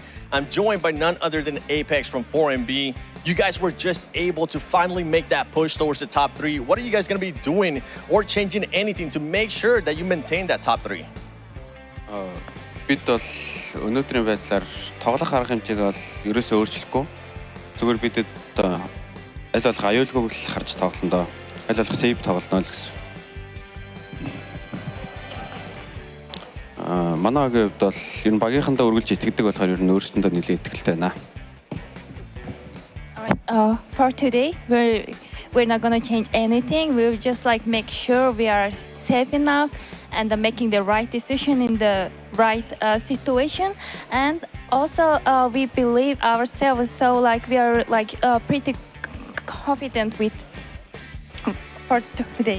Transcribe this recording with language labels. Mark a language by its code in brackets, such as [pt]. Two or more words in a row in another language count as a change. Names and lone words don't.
[en] I'm joined by none other than Apex from 4MB. You guys were just able to finally make that push towards the top 3. What are you guys going to be doing or changing anything to make sure that you maintain that top 3? [mn] Бид бол өнөөдрийн байдлаар тоглох арга хэмжээг бол ерөөсөө өөрчлөхгүй. Зүгээр бидэд аль болох аюулгүйг л харж тоглоно доо. Аль болох сейв тоглоно л гэсэн. Манайгийн хувьд бол ер нь багийнхандаа үргэлж итгэдэг болохоор ер нь өөрсдөндөө нэлээд итгэлтэй байна. [en] For today, we're not gonna change anything. We'll just like make sure we are safe enough and making the right decision in the right situation. And also we believe ourselves, so like we are like pretty confident with for today.